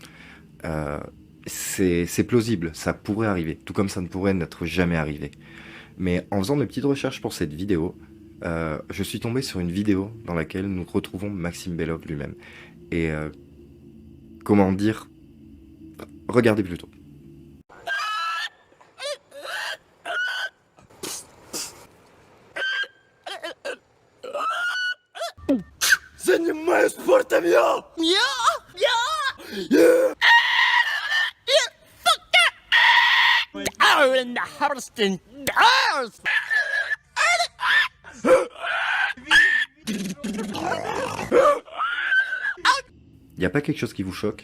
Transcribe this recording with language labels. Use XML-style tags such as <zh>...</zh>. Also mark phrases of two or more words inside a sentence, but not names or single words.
<fr>C'est plausible, ça pourrait arriver, tout comme ça ne pourrait n'être jamais arrivé. Mais en faisant mes petites recherches pour cette vidéo, je suis tombé sur une vidéo dans laquelle nous retrouvons Maxime Belov lui-même. Et comment dire, regardez plutôt.</fr> <ru>Занимаюсь спортом я!</ru> <fr>Y a pas quelque chose qui vous choque?</fr>